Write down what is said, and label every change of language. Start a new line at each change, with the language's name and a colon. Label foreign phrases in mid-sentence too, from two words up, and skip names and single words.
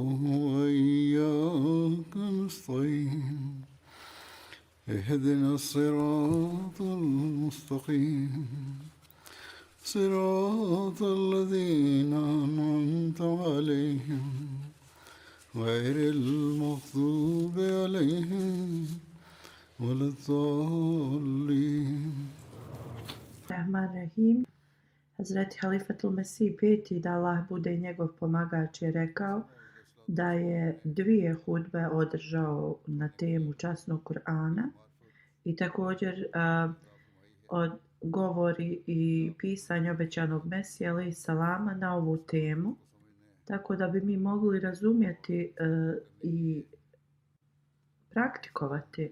Arabic: وإياك نستعين اهدنا الصراط المستقيم صراط الذين أنعمت عليهم غير المغضوب عليهم ولا الضالين. رحمن رحيم.
Bosnian: Hazreti Halifatul Mesih peti, da Allah bude njegov pomagač, je rekao da je 2 hudbe održao na temu časnog Kur'ana i također od govori i pisanje obećanog Mesija
Arabic: عليه السلام
Bosnian: na ovu temu, tako da bi mi mogli razumjeti i praktikovati.